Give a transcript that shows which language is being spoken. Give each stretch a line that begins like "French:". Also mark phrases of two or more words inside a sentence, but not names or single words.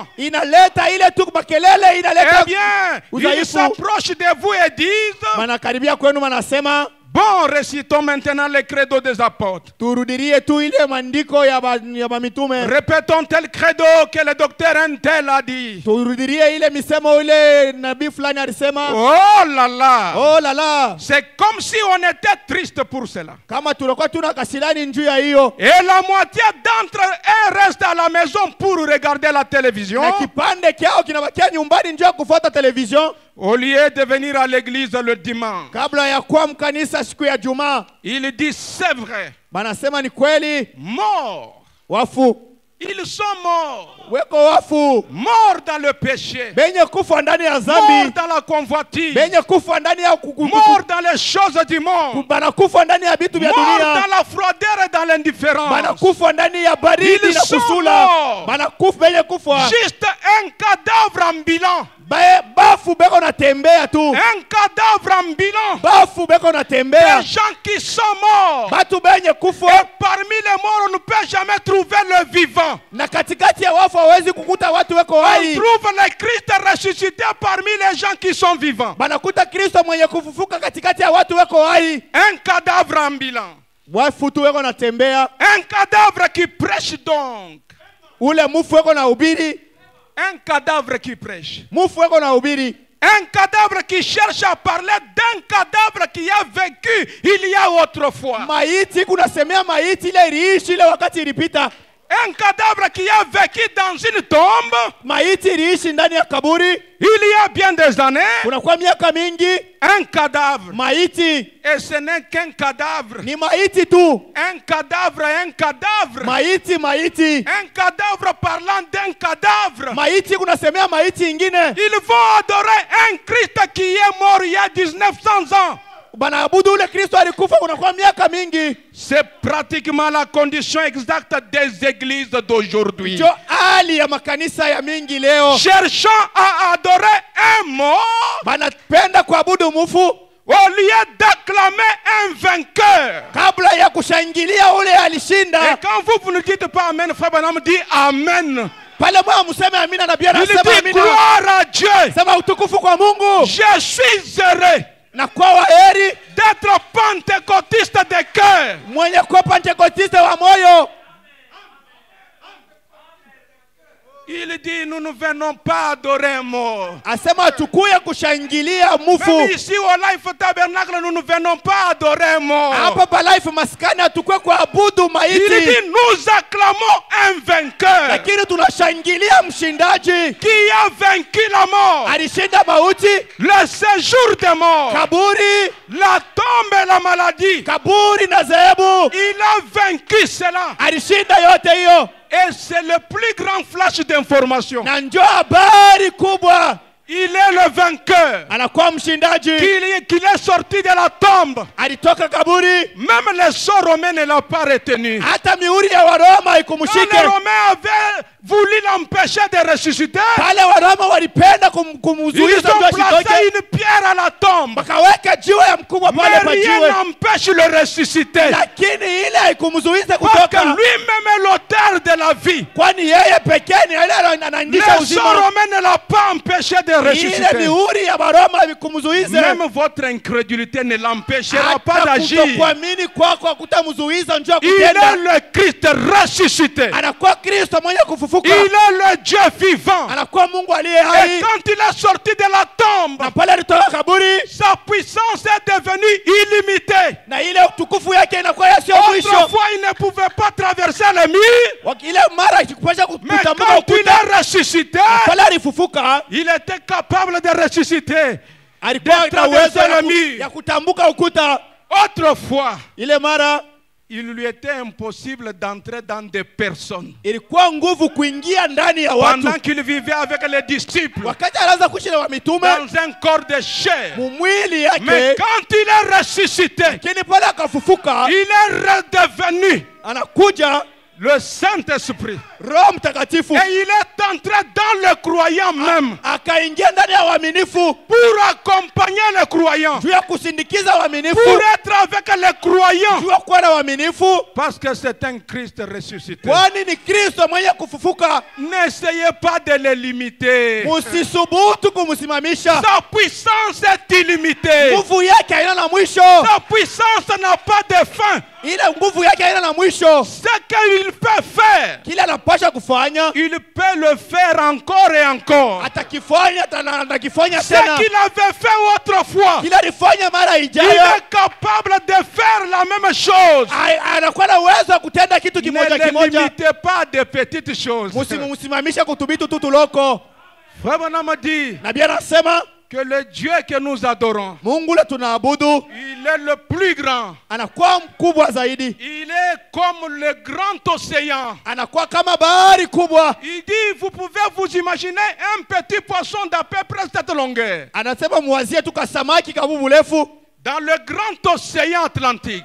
Swahili: Inaleta ile tu makelele, Eh inaleta
French: bien, ils
Swahili: udhaifu.
French: s'approchent de vous et disent,
Swahili: Manakaribia kwenu manasema
French: bon, récitons maintenant le credo des apôtres.
Swahili: turudirie tu ile maandiko ya mitume.
French: Répétons tel credo que le docteur Untel a dit.
Swahili: Turudirie ile misemo ile nabii fulani alisema.
French: Oh là là! Oh la la. C'est comme si on était triste pour cela.
Swahili: Kama tulikuwa tuna kasilani njuu ya hiyo.
French: Et la moitié d'entre eux reste à la maison pour regarder la télévision.
Swahili: Na kipande kyao kinabakia nyumbani njuu ya kufuata television.
French: Au lieu de venir à l'église le dimanche.
Swahili: Kabla ya kuwa mkanisa siku ya Jumaa.
French: Il dit c'est vrai.
Swahili: Banasema ni kweli.
French: Mort.
Swahili: Wafu.
French: Ils sont morts.
Swahili: weko wafu,
French: Morts dans le péché.
Swahili: benye kufa ndani ya
French: Morts
Swahili: zambi,
French: dans la convoitise.
Swahili: benye kufa ndani ya
French: Morts dans les choses du monde.
Swahili: banakufa ndani ya vitu vya
French: Morts
Swahili: dunia,
French: dans la froideur et dans l'indifférence.
Swahili: banakufa ndani ya baridi
French: Ils
Swahili: na
French: sont
Swahili: kusula,
French: morts.
Swahili: banakufa benye kufa
French: Juste un cadavre ambulant.
Swahili: bafu beko natembea tu,
French: Un cadavre ambulant.
Swahili: bafu beko natembea,
French: Des gens qui sont morts.
Swahili: batu benye kufa,
French: Et parmi les morts, on ne peut jamais trouver le vivant.
Swahili: na katikati ya wafu hawezi kukuta watu weko
French: On
Swahili: hai,
French: trouve le Christ ressuscité parmi les gens qui sont vivants.
Swahili: banakuta Kristo mwenye kufufuka katikati ya watu weko hai,
French: Un cadavre ambulant.
Swahili: wafu tu weko natembea,
French: Un cadavre qui prêche donc.
Swahili: ule mufu weko na ubiri,
French: Un cadavre qui prêche.
Swahili: mufu weko na ubiri,
French: Un cadavre qui cherche à parler d'un cadavre qui a vécu il y a autrefois.
Swahili: maiti kunasemea maiti ile iliishi ile wakati ilipita,
French: Un cadavre qui a vécu dans une tombe
Swahili: maiti iliishi ndani ya kaburi
French: il y a bien des années.
Swahili: kunakuwa miaka mingi,
French: Un cadavre.
Swahili: maiti
French: Et ce n'est qu'un cadavre.
Swahili: ni maiti tu,
French: Un cadavre, un cadavre.
Swahili: maiti maiti
French: Un cadavre parlant d'un cadavre.
Swahili: maiti kunasemea maiti ingine,
French: Ils vont adorer un Christ qui est mort il y a 1900 ans.
Swahili: banaabudu ule Kristo alikufa kunakuwa miaka mingi.
French: C'est pratiquement la condition exacte des églises d'aujourd'hui.
Swahili: Ndio hali ya makanisa ya mingi leo,
French: Cherchant à adorer un mort
Swahili: banapenda kuabudu mufu
French: au lieu d'acclamer un vainqueur.
Swahili: kabla ya kushangilia ule
French: Et
Swahili: alishinda.
French: quand vous ne dites pas Amen, Frère Branham dit Amen.
Swahili: Pale moyo museme amina na Bwana
French: Il
Swahili: anasema
French: dit
Swahili: amina,
French: gloire à Dieu.
Swahili: sema utukufu kwa Mungu,
French: Je suis heureux
Swahili: na kwa waheri
French: d'être pentecôtiste de cœur.
Swahili: mwenye kuwa pentekotiste wa moyo.
French: Il dit nous ne venons pas adorer un mort.
Swahili: Asema tukuye kushangilia
French: Même
Swahili: mufu.
French: ici au Life Tabernacle, nous ne venons pas adorer un mort.
Swahili: Hapa pa life maskani hatukuwe kuabudu
French: Il
Swahili: maiti,
French: dit nous acclamons un vainqueur
Swahili: lakini tunashangilia mshindaji
French: qui a vaincu la mort,
Swahili: alishinda mauti,
French: le séjour des morts,
Swahili: kaburi,
French: la tombe et la maladie.
Swahili: kaburi na zehebu,
French: Il a vaincu cela.
Swahili: alishinda yote hiyo,
French: Et c'est le plus grand flash d'information.
Swahili: na ndio habari kubwa.
French: Il est le vainqueur.
Swahili: Anakuwa mshindaji,
French: Qu'il est sorti de la tombe.
Swahili: alitoka kaburi,
French: Même les sorts romains ne l'ont pas retenu.
Swahili: hata mihuri ya Waroma
French: Quand les
Swahili: ikumshike.
French: Romains avaient voulu l'empêcher de ressusciter,
Swahili: Pale Waroma walipenda
French: ils
Swahili: kumzuiza
French: ont
Swahili: ndio asitoke,
French: placé une pierre à la tombe.
Swahili: wakaweka jiwe ya mkubwa
French: Mais
Swahili: pale pa
French: rien
Swahili: jiwe,
French: n'empêche le ressusciter.
Swahili: lakini ile haikumzuiza
French: Parce que
Swahili: kutoka,
French: lui-même est l'auteur de la vie.
Swahili: kwani yeye pekee ni yeye anaandisha
French: Les sorts
Swahili: uzima.
French: romains ne l'ont pas empêché de
Swahili: Ile
French: ressusciter.
Swahili: mihuri ya Waroma ikumzuize,
French: Même votre incrédulité ne l'empêchera pas
Swahili: hata
French: d'agir.
Swahili: kutokuamini kwako hakutamzuiza njoo
French: Il est
Swahili: kutenda.
French: le Christ ressuscité.
Swahili: Anakuwa Kristo mwenye kufufuka,
French: Il est le Dieu vivant.
Swahili: anakuwa Mungu aliye
French: Et
Swahili: hai,
French: quand il est sorti de la tombe,
Swahili: na pale alitoka kaburi,
French: sa puissance est devenue illimitée.
Swahili: na ile utukufu yake inakuwa yasiyo mwisho.
French: Autrefois, il ne pouvait pas traverser le mur.
Swahili: Ile mara ikipasha
French: Mais
Swahili: kutambuka
French: quand il
Swahili: ukuta,
French: est ressuscité,
Swahili: pale alifufuka,
French: il était capable de ressusciter.
Swahili: alikuwa na uwezo
French: traverser le mur.
Swahili: ya kutambuka ukuta.
French: Autrefois,
Swahili: Ile mara
French: il lui était impossible d'entrer dans des personnes.
Swahili: ilikuwa nguvu kuingia ndani ya watu,
French: Pendant qu'il vivait avec les disciples,
Swahili: wakati anaanza kuishi na mitume
French: dans un corps de chair.
Swahili: mumwili
French: Mais
Swahili: yake,
French: quand il est ressuscité,
Swahili: lakini pale akafufuka,
French: il est redevenu
Swahili: anakuja
French: le Saint-Esprit.
Swahili: Roho Mtakatifu
French: Et il est entré dans le croyant même
Swahili: akaingia ndani ya waaminifu
French: pour accompagner les croyants,
Swahili: juu ya kusindikiza waaminifu,
French: pour être avec les croyants.
Swahili: juu ya kuwa na waaminifu,
French: Parce que c'est un Christ ressuscité.
Swahili: kwani ni Kristo mwenye kufufuka.
French: N'essayez pas de le limiter.
Swahili: Musisubutu kumsimamisha,
French: Sa puissance est illimitée.
Swahili: nguvu yake haina na mwisho,
French: Sa puissance n'a pas de fin.
Swahili: ile nguvu yake haina na mwisho.
French: Ce qu'il peut faire,
Swahili: Kile anapasha kufanya
French: il peut le faire encore et encore.
Swahili: atakifanya, atakifanya
French: Ce
Swahili: tena.
French: qu'il avait fait autrefois,
Swahili: Kile alifanya mara
French: il
Swahili: ijayo,
French: est capable de faire la même chose.
Swahili: anakuwa na uwezo wa kutenda kitu
French: Ne
Swahili: kimoja
French: le
Swahili: kimoja.
French: limitez pas de petites choses.
Swahili: Msimsimamisha kutubitu tu tuloko.
French: Frère Branham dit,
Swahili: Nabii anasema
French: que le Dieu que nous adorons,
Swahili: Mungu ule tunaabudu
French: il est le plus grand.
Swahili: anakuwa mkubwa zaidi,
French: Il est comme le grand océan.
Swahili: anakuwa kama bahari kubwa.
French: Il dit, vous pouvez vous imaginer un petit poisson d'à peu près cette longueur.
Swahili: Anasema muwazie tu kasamaki kabubu refu
French: Dans le grand océan Atlantique.